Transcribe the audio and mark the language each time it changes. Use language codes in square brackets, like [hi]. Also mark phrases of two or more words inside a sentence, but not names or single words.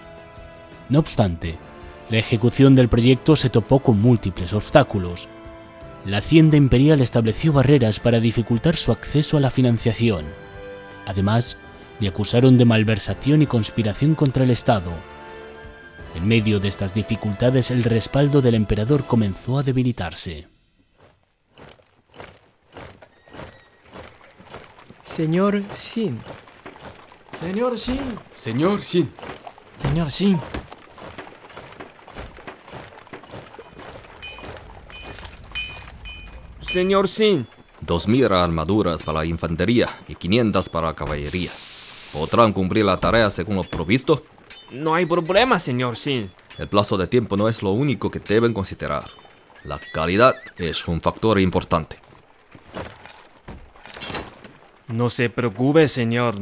[es] No obstante, la ejecución del proyecto se topó con múltiples obstáculos. La Hacienda Imperial estableció barreras para dificultar su acceso a la financiación. Además, le acusaron de malversación y conspiración contra el Estado. En medio de estas dificultades, el respaldo del emperador comenzó a debilitarse. Señor Xin, Señor Xin, Señor Xin, señor Xin. Señor Xin, 2.000 armaduras para la infantería y 500 para la caballería. ¿Podrán cumplir la tarea según lo provisto? no hay problema, señor Xin. El plazo de tiempo no es lo único que deben considerar. La calidad es un factor importante. No se preocupe, señor.